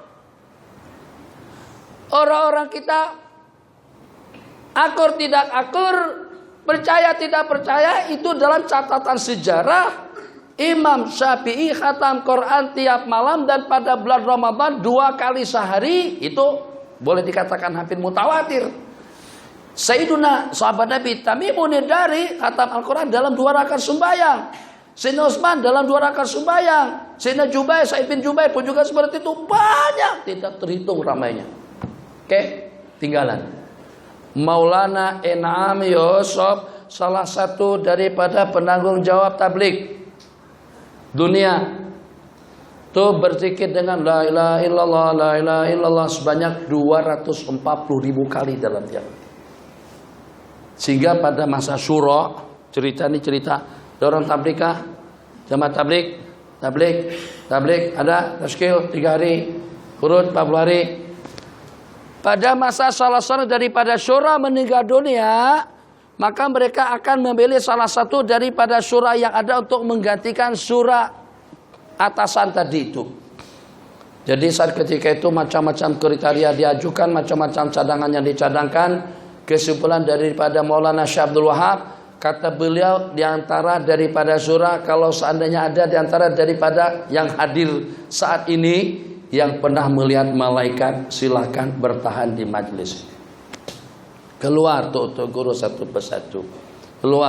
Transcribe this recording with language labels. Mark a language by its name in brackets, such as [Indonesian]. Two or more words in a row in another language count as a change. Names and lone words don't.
[Malay] Orang-orang kita akur tidak akur, percaya tidak percaya, itu dalam catatan sejarah Imam Syafi'i khatam Quran tiap malam dan pada bulan Ramadan 2 kali sehari. Itu boleh dikatakan hampir mutawatir. Sayyiduna sahabat Nabi Tamimun Dari khatam Al-Quran dalam 2 rakaat sembahyang. Sayyidina Utsman dalam 2 rakaat sembahyang. Sayyidina Jubair, Sa'id bin Jubair pun juga seperti itu. Banyak, tidak terhitung ramainya. Oke, tinggalan. Maulana In'am Yusuf, salah satu daripada penanggung jawab tabligh dunia, tuh berzikir dengan [Arabic] لا إله إلا الله، لا إله إلا الله [Malay] sebanyak 240.000 kali dalam tiap. Sehingga pada masa Syura, cerita orang tabligh, jamaah tabligh ada tashkil 3 hari, urut 40 hari. Pada masa salah seorang daripada syura meninggal dunia, maka mereka akan memilih salah satu daripada syura yang ada untuk menggantikan syura atasan tadi itu. Jadi saat ketika itu macam-macam kriteria diajukan, macam-macam cadangan yang dicadangkan. Kesimpulan daripada Maulana Syekh Abdul Wahab, kata beliau, diantara daripada syura, kalau seandainya ada diantara daripada yang hadir saat ini yang pernah melihat malaikat, silakan bertahan di majlis. Keluar tuh guru satu persatu. Keluar.